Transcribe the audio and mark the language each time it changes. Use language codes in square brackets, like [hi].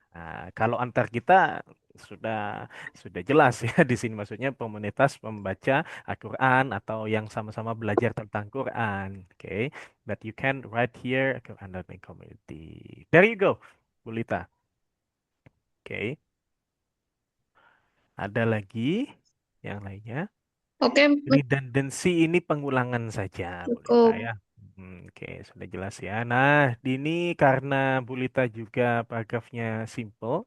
[id] Nah, kalau antar kita sudah sudah jelas ya di sini maksudnya komunitas pembaca Al-Quran atau yang sama-sama belajar tentang Quran. [en] Oke, but you can write here Quran Learning Community. There you go, Bulita. [id] Oke, ada lagi yang lainnya. Oke, Redundancy ini pengulangan saja, Bulita cukup. ya. Oke, sudah jelas ya. Nah, ini karena Bulita juga paragrafnya simple.